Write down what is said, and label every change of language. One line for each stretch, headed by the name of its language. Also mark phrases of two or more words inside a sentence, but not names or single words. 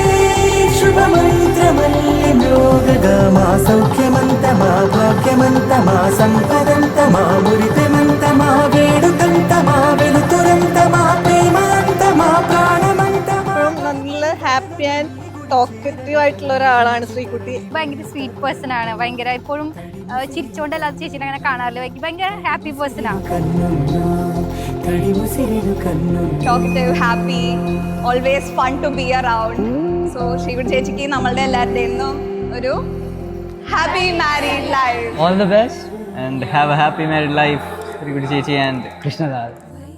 Telugu: శుభమంత్రమల్లి మ్రోగగా సౌఖ్యమంతమా భాగ్యమంతమా సంపదంతమా మురిపెమంతమా వేడుకంతమా వెలుతురంతమా ప్రేమాంతమా ప్రాణమంతమా.
Malayalam: നല്ല
English: happy and talkative
Malayalam: ആയിട്ടുള്ള ഒരാളാണ് ശ്രീകുട്ടി. ഭയങ്കര
English: sweet person
Malayalam: ആണ്. ഭയങ്കര എപ്പോഴും ചിരിച്ചുകൊണ്ടല്ലാതെ ചേച്ചിനെ അങ്ങനെ കാണാറില്ല. ഭയങ്കര
English: happy person
Malayalam: ആണ്.
English: Talkative, happy, always fun to be around.
Malayalam: സോ ശ്രീകുട്ടി ചേച്ചിക്ക് നമ്മളുടെ എല്ലാവരുടെയും ഒരു
English: happy married life. All the best and have a happy married life, Srikuti Chechi and Krishnadal.